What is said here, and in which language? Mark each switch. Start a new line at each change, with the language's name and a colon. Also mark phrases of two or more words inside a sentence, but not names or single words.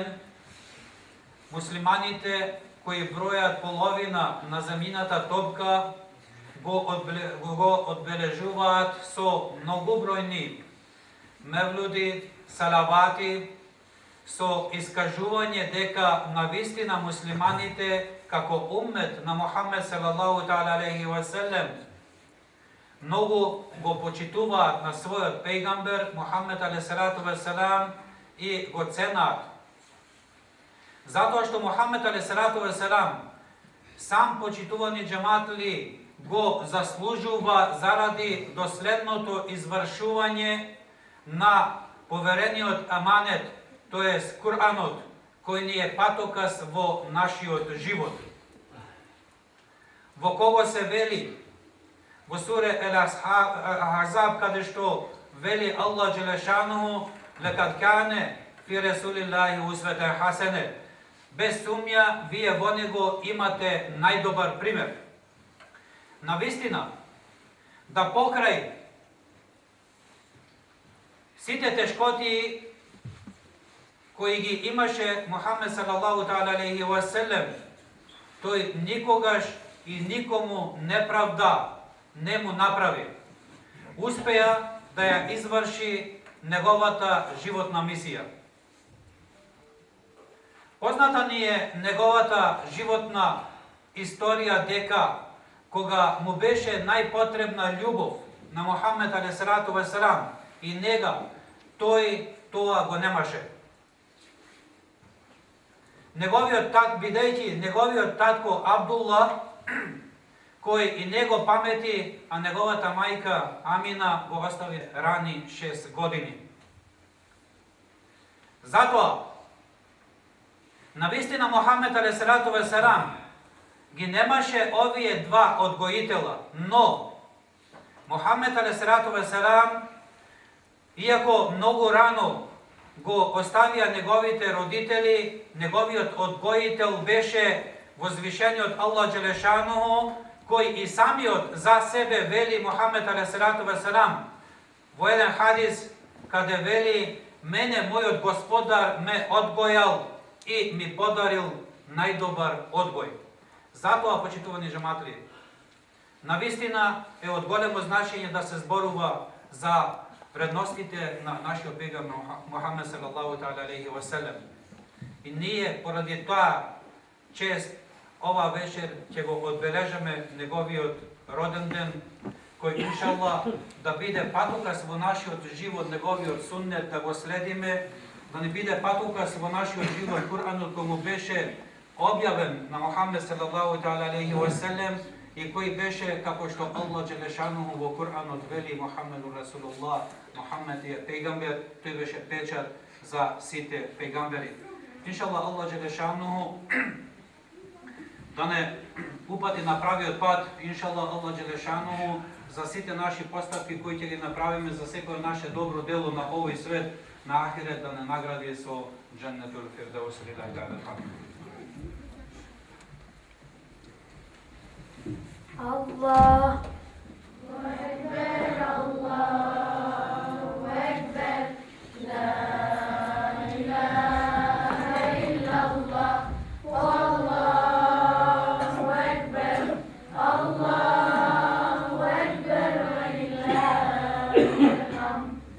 Macedonian: Муслиманите кои бројат половина на заминатата топка го одбележуваат су многубројни мевлуди, салавати, су искажување дека навистина муслиманите како уммет на Мухамед
Arabic: صلى الله تعالى عليه وسلم
Macedonian: многу го почитува на свој пејгамбер Мухамед
Arabic: عليه الصلاة والسلام
Macedonian: и го ценат. Зато што Мухамед a.s. сам почитувани джаматли го заслужува заради доследното извршување на поверениот аманет, то е Куранот, кој ни е патокас во нашиот живот. Во кого се вели во суре Ел-Ахзаб, каде што вели
Arabic: الله جل شأنه: "لقد كان في رسول الله أسوة حسنة".
Macedonian: Без сумња, вие во него имате најдобар пример. Навистина, да покрај сите тешкоти кои ги имаше Мухамед
Arabic: صلى الله تعالى عليه وسلم,
Macedonian: тој никогаш и никому неправда не му направи. Успеа да ја изврши неговата животна мисија. Позната ни е неговата животна историја дека кога му беше најпотребна љубов на Мухамед
Arabic: عليه الصلاة والسلام
Macedonian: и нега, тој тоа го немаше. Бидејќи неговиот татко Абдулла, кој и него памети, а неговата мајка Амина го остави рани 6 години. Затоа, навистина Мухамед
Arabic: عليه الصلاة والسلام
Macedonian: ги немаше овие два одгоитела, но Мухамед
Arabic: عليه الصلاة والسلام,
Macedonian: иако многу рано го оставија неговите родители, неговиот одгоител беше возвишениот
Arabic: الله جل شأنه,
Macedonian: кој и самиот за себе вели Мухамед
Arabic: عليه الصلاة والسلام
Macedonian: во еден хадис, каде вели: "Мене мојот Господар ме одгојал и ми подарил најдобар одгој". Затоа, почитувани джаматли, навистина е од големо значење да се зборува за вредностите на нашиот пегамбер Мухамед
Arabic: صلى الله تعالى عليه وسلم.
Macedonian: И ние поради тоа чест ова вечер ќе го одбележаме неговиот роден ден, кој иншаллах да биде патокас во нашиот живот, неговиот суннет да го следиме, да не биде патокас во нашиот живот Куранот кој му беше објавен на Мухамед
Arabic: صلى الله تعالى عليه وسلم
Macedonian: и кој беше, како што
Arabic: الله جل شأنه
Macedonian: во Куранот вели:
Arabic: "محمد رسول الله",
Macedonian: Мухамед е пегамбер, тој беше печат за сите пегамбери. Иншаллах,
Arabic: الله جل شأنه
Macedonian: да не упати на правиот пат. Иншаллах,
Arabic: الله جل شأنه
Macedonian: за сите наши постапки кои ќе ги направиме, за секој наше добро дело на овој свет, на ахирет, да не награди со
Arabic: جنة الفردوس. الله أكبر، الله أكبر، لا إله إلا الله، الله أكبر، الله أكبر، ولله الحمد.